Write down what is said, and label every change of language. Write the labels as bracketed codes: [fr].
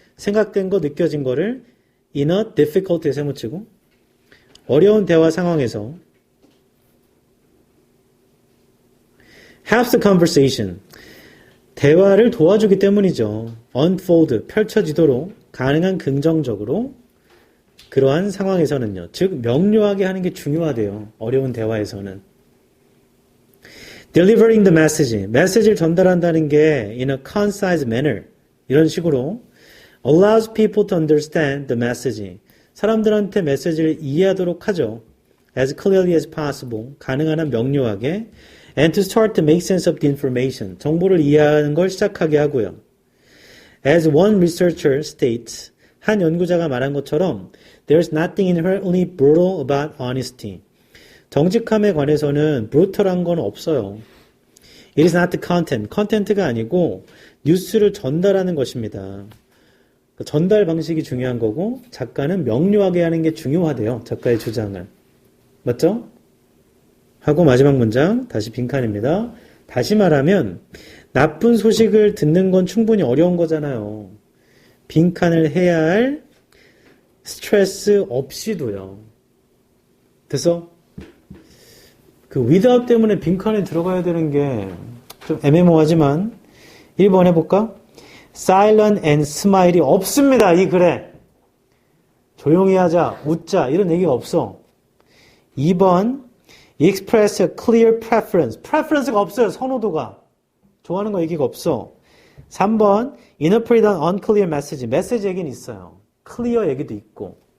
[ko] 생각된 거, 느껴진 거를 [en] in a difficult [ko] 에 세모치고 어려운 대화 상황에서 [en] helps the conversation. [ko] 대화를 도와주기 때문이죠. [en] unfold. [ko] 펼쳐지도록 가능한 긍정적으로 그러한 상황에서는요. 즉 명료하게 하는 게 중요하대요. 어려운 대화에서는. [en] delivering the message. [ko] 메시지를 전달한다는 게 [en] in a concise manner. [ko] 이런 식으로 [en] allows people to understand the message. [ko] 사람들한테 메시지를 이해하도록 하죠. [en] as clearly as possible. [ko] 가능한 한 명료하게. [en] and to start to make sense of the information. [ko] 정보를 이해하는 걸 시작하게 하고요. [en] as one researcher states. [ko] 한 연구자가 말한 것처럼 [en] there's nothing inherently brutal about honesty. [ko] 정직함에 관해서는 brutal한 건 없어요. [en] It is not the content. [ko] content가 아니고 뉴스를 전달하는 것입니다. 전달 방식이 중요한 거고 작가는 명료하게 하는 게 중요하대요. 작가의 주장을. 맞죠? 하고 마지막 문장 다시 빈칸입니다. 다시 말하면 나쁜 소식을 듣는 건 충분히 어려운 거잖아요. 빈칸을 해야 할 스트레스 없이도요. 그래서 그 without 때문에 빈칸에 들어가야 되는 게 좀 애매모호하지만 1번 해볼까? [en] silent and smile이 [ko] 없습니다. 이 글에. 조용히 하자, 웃자 이런 얘기가 없어. 2번 [en] express a clear preference. [ko] preference가 없어요. 선호도가. 좋아하는 거 얘기가 없어. [en] 3번 interpret an unclear message. [ko] 메시지 얘기는 있어요. clear 얘기도 있고.